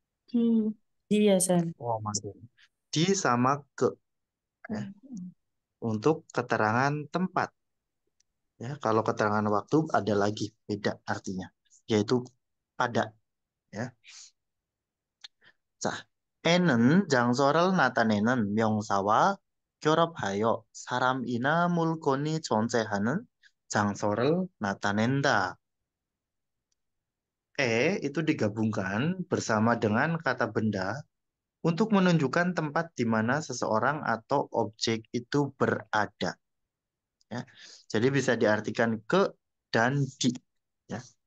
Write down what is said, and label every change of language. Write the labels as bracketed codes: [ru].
[id] Di. Iya, Sen. Mantap. Di sama ke ya, untuk keterangan tempat. Ya, kalau keterangan waktu ada lagi beda artinya, yaitu pada ya. [ko] 자, 에는 장소를 나타내는 명사와 결합하여 사람이나 물건이 존재하는 장소를 나타낸다. [id] Itu digabungkan bersama dengan kata benda untuk menunjukkan tempat di mana seseorang atau objek itu berada. Ya. Jadi bisa diartikan ke dan di. Ya.